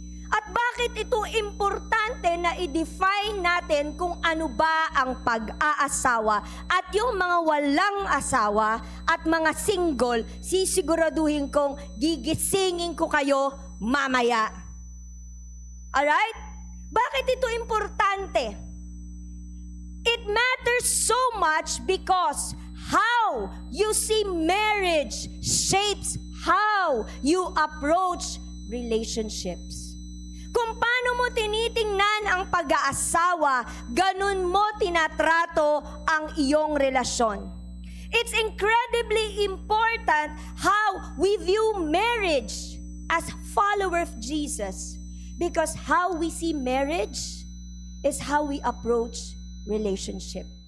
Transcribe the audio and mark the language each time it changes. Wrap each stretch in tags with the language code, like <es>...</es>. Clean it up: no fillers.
<tl>At bakit ito importante na i-define natin kung ano ba ang pag-aasawa at yung mga walang asawa at mga single, sisiguraduhin kong gigisingin ko kayo mamaya. Alright? Bakit ito importante?</tl> <en>It matters so much because how you see marriage shapes how you approach relationships.</en> <tl>Kung paano mo tinitingnan ang pag-aasawa, ganun mo tinatrato ang iyong relasyon.</tl> <en>It's incredibly important how we view marriage as follower of Jesus, because how we see marriage is how we approach relationship.</en>